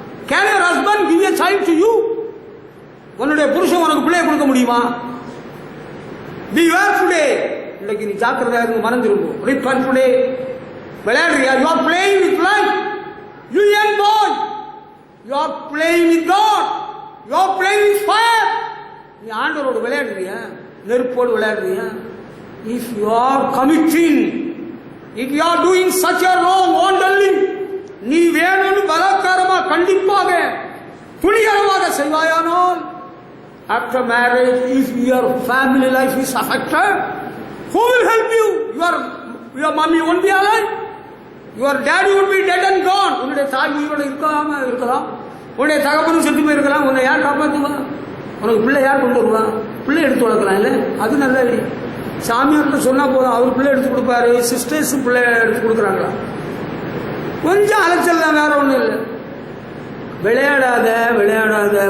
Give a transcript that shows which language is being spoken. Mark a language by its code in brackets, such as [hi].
[en] Can your husband give a child to you? [ta] உன்னுடைய புருஷன் உனக்கு பிள்ளையை கொடுக்க முடியுமா? [en] Beware today. [ta] இன்னைக்கு நீ ஜாக்கிரதையா இருந்து மனம் திரும்பும். [en] Repent today. [ta] விளையாடுறியா? [en] You are playing with life. You young boy, you are playing with God. You are playing with fire. [ta] நீ ஆண்டவரோடு விளையாடுறியா? நெருப்போடு விளையாடுறியா? [en] If you are committing, if you are doing such a wrong wantonly, [ta] நீ வேணும்னு பலாத்காரமா கண்டிப்பாக துணிகரமாக செய்வாயானால், [en] after marriage, if your family life is affected, who will help you? Your mommy won't be alive. Your daddy would be dead and gone. [ta] உன்னுடைய தாய் உயிரோட இருக்கலாம், உன்னுடைய தகப்பனும் செத்து போயிருக்கலாம். உன்னை யார் காப்பாற்றுவா? உனக்கு பிள்ளை யார் கொண்டு வருவா? பிள்ளை எடுத்து வளர்க்கலாம் இல்லை? அது நல்ல ஐடியா. சாமியார்கிட்ட சொன்னா போதும், அவர் பிள்ளை எடுத்து கொடுப்பாரு. சிஸ்டர்ஸ் பிள்ளை எடுத்து கொடுக்குறாங்களா? கொஞ்சம் அலைச்சல் தான், வேற ஒன்றும் இல்லை. விளையாடாத.